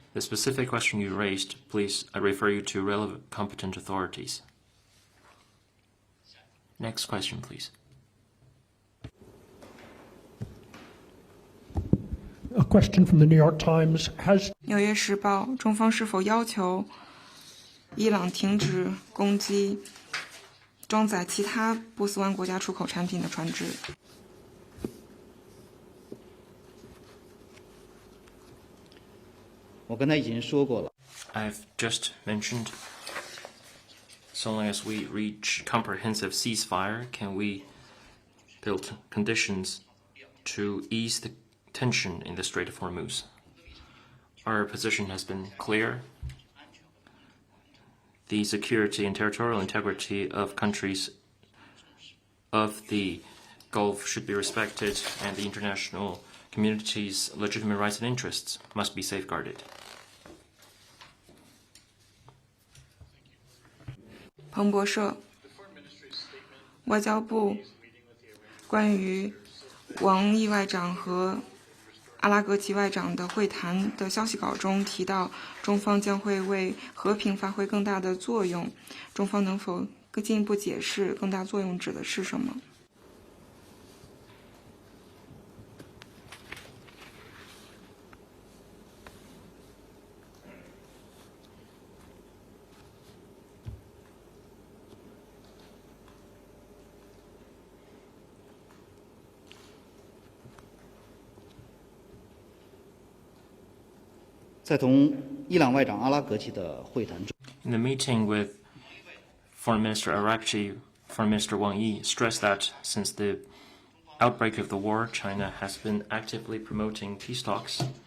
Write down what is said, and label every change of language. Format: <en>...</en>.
<en>The specific question you raised, please, I refer you to relevant competent authorities. Next question, please. A question from the New York Times. Has</en> <zh>纽约时报，中方是否要求伊朗停止攻击装载其他波斯湾国家出口产品的船只？我刚才已经说过了。</zh> <en>I've just mentioned So long as we reach comprehensive ceasefire, can we build conditions to ease the tension in the Strait of Hormuz? Our position has been clear. The security and territorial integrity of countries of the Gulf should be respected, and the international community's legitimate rights and interests must be safeguarded.</en> <zh>彭博社，外交部关于王毅外长和阿拉格齐外长的会谈的消息稿中提到，中方将会为和平发挥更大的作用。中方能否更进一步解释更大作用指的是什么？在同伊朗外长阿拉格齐的会谈中</zh> <en>In the meeting with Foreign Minister Araqchi, Foreign Minister Wang Yi stressed that since the outbreak of the war, China has been actively promoting peace talks.</en>